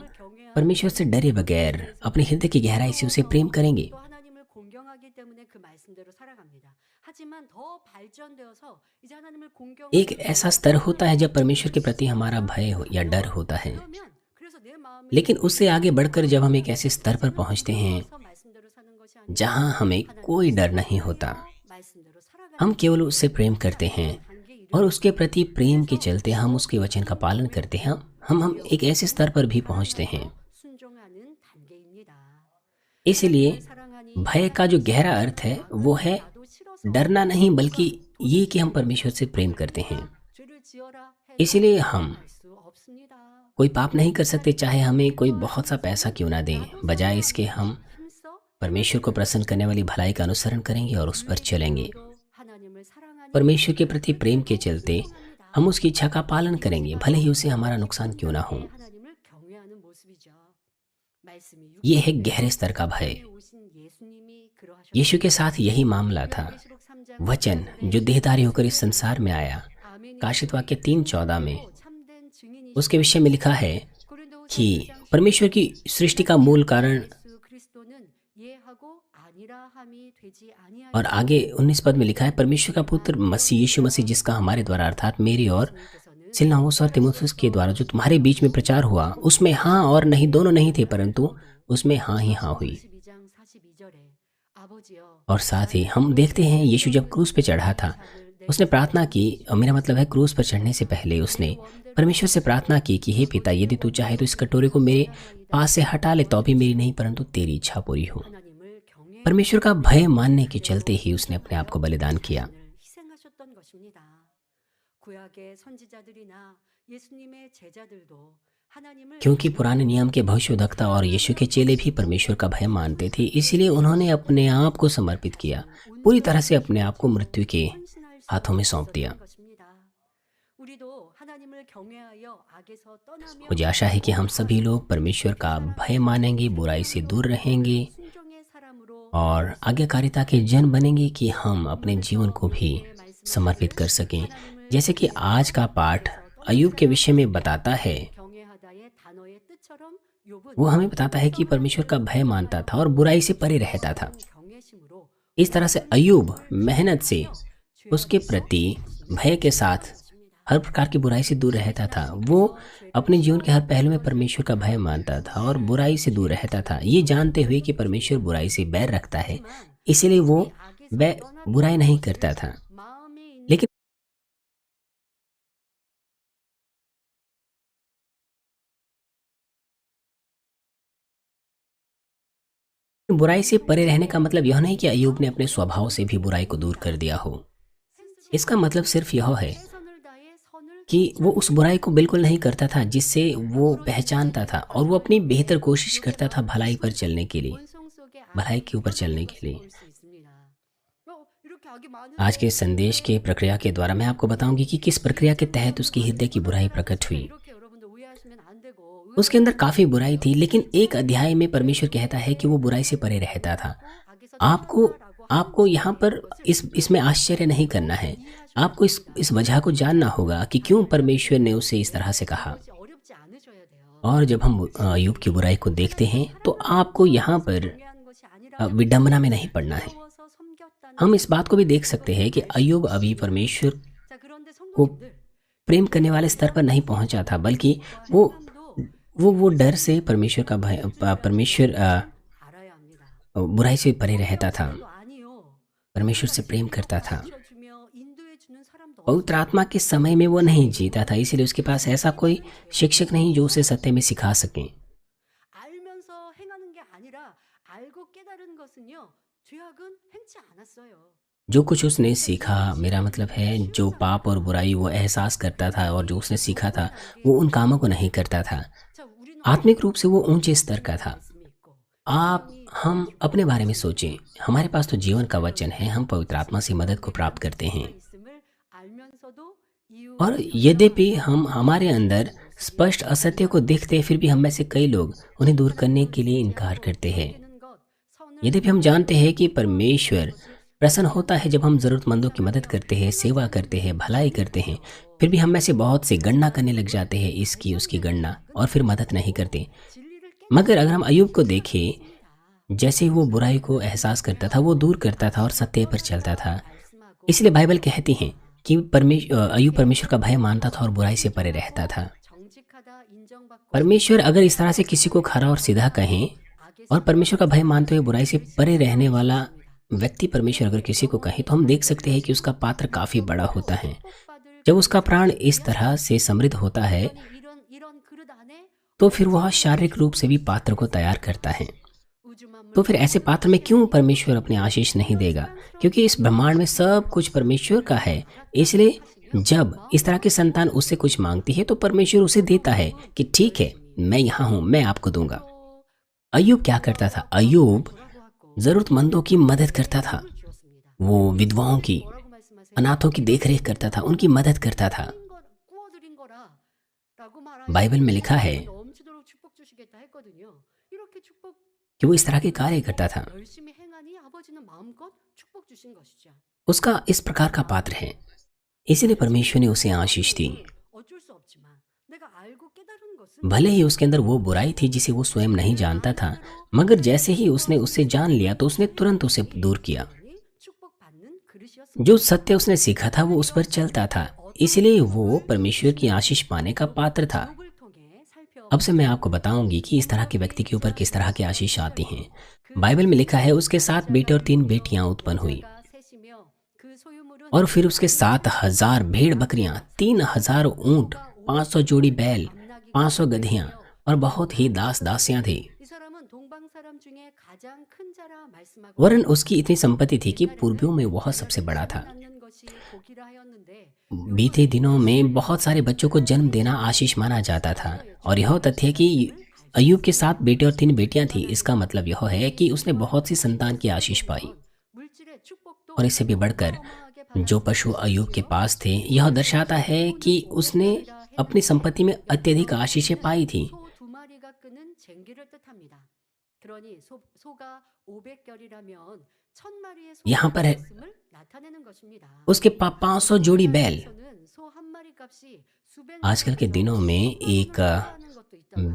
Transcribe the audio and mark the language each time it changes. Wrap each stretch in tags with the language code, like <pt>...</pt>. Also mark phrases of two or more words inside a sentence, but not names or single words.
<ko>경외하고</ko> <hi>परमेश्वर से डरे बगैर अपने हृदय की गहराई से उसे प्रेम करेंगे।</hi> <ko>또 하나님을 공경하기 때문에 그 말씀대로 살아갑니다. 하지만 더 발전되어서 이제 하나님을</ko> <hi>एक ऐसा स्तर होता है जब परमेश्वर के प्रति हमारा भय या डर होता है,</hi> <ko>그러면 그래서 내 마음이</ko> <hi>लेकिन उससे आगे बढ़कर जब हम एक ऐसे स्तर पर पहुंचते हैं</hi> <ko>서 말씀대로 사는 것이 아니라</ko> <hi>जहां हमें कोई डर नहीं होता,</hi> <ko>말씀대로 살아가는</ko> <hi>हम केवल उससे प्रेम करते हैं</hi> <ko>단계에 이르</ko> <hi>और उसके प्रति प्रेम के चलते हम उसके वचन का पालन करते हैं। हम एक ऐसे स्तर पर भी पहुंचते हैं।</hi> <ko>순종하는 단계입니다.</ko> <hi>इसलिए</hi> <ko>사랑하니</ko> <hi>भय का जो गहरा अर्थ है वो है</hi> <ko>나도 싫어서</ko> <hi>डरना नहीं, बल्कि ये कि हम परमेश्वर से प्रेम करते हैं।</hi> <ko>죄를 지어라 해도</ko> <hi>इसलिए हम</hi> <ko>할 수 없습니다.</ko> <hi>कोई पाप नहीं कर सकते, चाहे हमें कोई बहुत सा पैसा क्यों ना दें। बजाय इसके हम</hi> <ko>힘써</ko> <hi>परमेश्वर को प्रसन्न करने वाली भलाई का अनुसरण करेंगे और उस पर चलेंगे।</hi> <ko>또 하나님을 사랑하니</ko> <hi>परमेश्वर के प्रति प्रेम के चलते हम उसकी इच्छा का पालन करेंगे, भले ही उसे हमारा नुकसान क्यों ना हो।</hi> <ko>하나님을 경외하는 모습이죠. 말씀이</ko> <hi>ये है गहरे स्तर का भय।</hi> <ko>육신에 오신 예수님이 그러하셨습니다.</ko> <hi>यीशु के साथ यही मामला था।</hi> <ko>요한계시록 3장</ko> <hi>वचन जो देहधारी होकर इस संसार में आया,</hi> <ko>아멘이</ko> <hi>काशित वाक्य 3:14 में</hi> <ko>참된 증인이</ko> <hi>उसके विषय में लिखा है</hi> <ko>고린도후서</ko> <hi>कि</hi> <ko>1장</ko> <hi>परमेश्वर की सृष्टि का मूल कारण,</hi> <ko>예수 그리스도는 예하고 아니라함이 되지 아니하니</ko> <hi>और आगे 19 पद में लिखा है परमेश्वर का पुत्र मसीह यीशु मसीह, जिसका हमारे द्वारा अर्थात मेरी और</hi> <ko>께서는</ko> <hi>सिलवानुस और तीमुथियुस के द्वारा जो तुम्हारे बीच में प्रचार हुआ, उसमें हाँ और नहीं दोनों नहीं थे, परंतु उसमें हाँ ही हाँ हुई।</hi> <ko>22장 42절에 아버지여</ko> <hi>और साथ ही हम देखते हैं यीशु जब क्रूस पे चढ़ा था, उसने प्रार्थना की, और मेरा मतलब है क्रूस पर चढ़ने से पहले उसने परमेश्वर से प्रार्थना की कि हे पिता, यदि तू चाहे तो इस कटोरे को मेरे पास से हटा ले, तो भी मेरी नहीं परंतु तेरी इच्छा पूरी हो।</hi> <ko>하나님을 경외</ko> <hi>परमेश्वर का भय मानने के चलते ही उसने अपने आप को बलिदान किया।</hi> <ko>희생하셨던 것입니다. 구약의 선지자들이나 예수님의 제자들도 하나님을</ko> <hi>क्योंकि पुराने नियम के भविष्यद्वक्ता और यीशु के चेले भी परमेश्वर का भय मानते थे, इसलिए उन्होंने अपने आप को समर्पित किया, पूरी तरह से अपने आप को मृत्यु के</hi> <ko>헌신할 수</ko> <hi>हाथों में सौंप दिया।</hi> <ko>있었던 것입니다. 우리도 하나님을 경외하여 악에서 떠나며</ko> <hi>मुझे आशा है कि हम सभी लोग परमेश्वर का भय मानेंगे, बुराई से दूर रहेंगे</hi> <ko>순종의 사람으로</ko> <hi>और आज्ञाकारिता के जन बनेंगे कि हम अपने जीवन को भी समर्पित कर सकें। जैसे कि आज का पाठ अय्यूब के विषय में बताता है,</hi> <ko>경외하다의 단어의 뜻처럼 욥은</ko> <hi>वो हमें बताता है कि परमेश्वर का भय मानता था और बुराई से परे रहता था।</hi> <ko>경외심으로</ko> <hi>इस तरह से अय्यूब मेहनत से उसके प्रति भय के साथ हर प्रकार की बुराई से दूर रहता था। वो अपने जीवन के हर पहलू में परमेश्वर का भय मानता था और बुराई से दूर रहता था, ये जानते हुए कि परमेश्वर बुराई से बैर रखता है, इसलिए वो बुराई नहीं करता था।</hi> <ko>마음에 있는</ko> <hi>लेकिन बुराई से परे रहने का मतलब यह नहीं कि अय्यूब ने अपने स्वभाव से भी बुराई को दूर कर दिया हो। इसका मतलब सिर्फ यह है</hi> <ko>최선을 다해 선을</ko> <hi>कि वो उस बुराई को बिल्कुल नहीं करता था जिससे वो पहचानता था, और वो अपनी बेहतर कोशिश करता था भलाई पर चलने के लिए,</hi> <ko>원성 속에</ko> <hi>भलाई के ऊपर चलने के लिए।</hi> <ko>볼 수 있습니다. 이렇게 악이 많은</ko> <hi>आज के संदेश के प्रक्रिया के द्वारा मैं आपको बताऊंगी कि किस प्रक्रिया के तहत उसकी हृदय की बुराई प्रकट हुई।</hi> <ko>이렇게 य러분들 오해하시면 안 되고</ko> <hi>उसके अंदर काफी बुराई थी, लेकिन एक अध्याय में परमेश्वर कहता है कि वो बुराई से परे रहता था। आपको यहाँ पर इसमें आश्चर्य नहीं करना है। आपको इस वजह को जानना होगा कि क्यों परमेश्वर ने उसे इस तरह से कहा।</hi> <ko>것이 어렵지 않으셔야 돼요.</ko> <hi>और जब हम अय्यूब की बुराई को देखते हैं तो आपको यहाँ पर</hi> <ko>경외한 것이 아니라</ko> <hi>विडंबना में नहीं पड़ना है।</hi> <ko>어려워서 섬겼다는</ko> <hi>हम इस बात को भी देख सकते हैं कि अय्यूब अभी परमेश्वर</hi> <ko>자 그런데</ko> <hi>को</hi> <ko>성도님들</ko> <hi>प्रेम करने वाले स्तर पर नहीं पहुंचा था, बल्कि वो डर से परमेश्वर का भय परमेश्वर</hi> <ko>알아야 합니다.</ko> <hi>बुराई से परे रहता था,</hi> <ko>도 아니요.</ko> <hi>परमेश्वर से प्रेम करता था।</hi> <ko>주며 인도해 주는 사람도</ko> <hi>पवित्र आत्मा के समय में वो नहीं जीता था, इसीलिए उसके पास ऐसा कोई शिक्षक नहीं जो उसे सत्य में सिखा सके।</hi> <ko>알면서 행하는 게 아니라 알고 깨달은 것은요. 죄악은 행치 않았어요.</ko> <hi>जो कुछ उसने सीखा, मेरा मतलब है जो पाप और बुराई वो एहसास करता था और जो उसने सीखा था वो उन कामों को नहीं करता था।</hi> <ko>자, 우리는</ko> <hi>आत्मिक रूप से वो ऊंचे स्तर का था।</hi> <ko>말씀이 있고</ko> <hi>हम अपने बारे में सोचें, हमारे पास तो जीवन का वचन है, हम पवित्र आत्मा से मदद को प्राप्त करते हैं,</hi> <ko>있음을 알면서도 이유</ko> <hi>और यद्यपि हम हमारे अंदर स्पष्ट असत्य को देखते फिर भी हम में से कई लोग उन्हें दूर करने के लिए इनकार करते हैं।</hi> <ko>되는 것 선을</ko> <hi>यद्यपि हम जानते हैं कि परमेश्वर प्रसन्न होता है जब हम ज़रूरतमंदों की मदद करते हैं, सेवा करते हैं, भलाई करते हैं, फिर भी हम में से बहुत से गणना करने लग जाते हैं, इसकी उसकी गणना, और फिर मदद नहीं करते।</hi> <ko>진리를</ko> <hi>मगर अगर हम अय्यूब को देखें, जैसे वो बुराई को एहसास करता था वो दूर करता था और सत्य पर चलता था।</hi> <ko>말씀하고</ko> <hi>इसलिए बाइबल कहती है कि अय्यूब परमेश्वर का भय मानता था और बुराई से परे रहता था।</hi> <ko>정직하다 인정받고</ko> <hi>परमेश्वर अगर इस तरह से किसी को खरा और सीधा कहें और परमेश्वर का भय मानते हुए बुराई से परे रहने वाला व्यक्ति परमेश्वर अगर किसी को कहे तो हम देख सकते हैं कि उसका पात्र काफी बड़ा होता है।</hi> <ko>복받을</ko> <hi>जब उसका प्राण इस तरह से समृद्ध होता है</hi> <ko>이런 그릇 안에</ko> <hi>तो फिर वह शारीरिक रूप से भी पात्र को तैयार करता है।</hi> <ko>우주만물</ko> <hi>तो फिर ऐसे पात्र में क्यों परमेश्वर अपने आशीष नहीं देगा? क्योंकि इस ब्रह्मांड में सब कुछ परमेश्वर का है। इसलिए जब इस तरह की संतान उससे कुछ मांगती है तो परमेश्वर उसे देता है कि ठीक है, मैं यहाँ हूँ, मैं आपको दूंगा। अय्यूब क्या करता था? अय्यूब जरूरतमंदों की मदद करता था,</hi> <ko>주었습니다.</ko> <hi>वो विधवाओं की,</hi> <ko>뭐라고 말씀하세요?</ko> <hi>अनाथों की देखरेख करता था, उनकी मदद करता था।</hi> <ko>구워드린 거라라고 말하여</ko> <hi>बाइबल में लिखा है</hi> <ko>넘치도록 축복 주시겠다 했거든요. 이렇게 축복</ko> <hi>कि वो इस तरह के कार्य करता था।</hi> <ko>열심히 행하니 아버지는 마음껏 축복 주신 것이죠.</ko> <hi>उसका इस प्रकार का पात्र है, इसीलिए परमेश्वर ने उसे आशीष दी।</hi> <ko>어쩔 수 없지만 내가 알고 깨달은 것은</ko> <hi>भले ही उसके अंदर वो बुराई थी जिसे वो स्वयं नहीं जानता था, मगर जैसे ही उसने उससे जान लिया तो उसने तुरंत उसे दूर किया।</hi> <ko>축복받는 그릇이었습니다.</ko> <hi>जो सत्य उसने सीखा था वो उस पर चलता था, इसलिए वो परमेश्वर की आशीष पाने का पात्र था।</hi> <ko>욥을 통해 살펴</ko> <hi>अब से मैं आपको बताऊंगी कि इस तरह के व्यक्ति के ऊपर किस तरह की आशीष आती हैं। बाइबल में लिखा है उसके 7 बेटे और 3 बेटियां उत्पन्न हुई,</hi> <ko>셋이며 그 소유물은</ko> <hi>और फिर उसके 7,000 भेड़ बकरियां, 3,000 ऊंट, 500 जोड़ी बैल, 500 गधियां और बहुत ही दास दासियां थी।</hi> <ko>이 사람은 동방 사람 사람 중에 가장 큰 자라 말씀하고</ko> <hi>वरन</hi> <ko>있습니다.</ko> <hi>उसकी इतनी संपत्ति थी कि पूर्वियों में वह</hi> <ko>옛날에는</ko> <hi>सबसे बड़ा था।</hi> <ko>자손 낳는 것이 복이라 하였는데</ko> <hi>बीते</hi> <ko>욥은</ko> <hi>दिनों में बहुत सारे बच्चों को जन्म देना आशीष माना जाता था, और यह तथ्य कि अय्यूब के 7 बेटे और 3 बेटियां थी, इसका मतलब यह है कि उसने बहुत सी संतान की आशीष पाई।</hi> <ko>물질의 축복도</ko> <hi>और इससे भी बढ़कर</hi> <ko>어마어마하게</ko> <hi>जो पशु अय्यूब के</hi> <ko>받았으며</ko> <hi>पास थे, यह दर्शाता है कि उसने अपनी संपत्ति में अत्यधिक आशीषें पाई थी।</hi> <ko>소 두 마리가 끄는 쟁기를 뜻합니다. 그러니 소가 500결이라면 1000마리의</ko> <hi>यहाँ</hi> <ko>소가</ko> <hi>पर है</hi> <ko>있음을 나타내는 것입니다.</ko> <hi>उसके 500 जोड़ी बैल।</hi> <ko>세상에서는 소 한 마리 값이 수백</ko> <hi>आजकल के दिनों में एक</hi> <ko>하는 것도 있단</ko>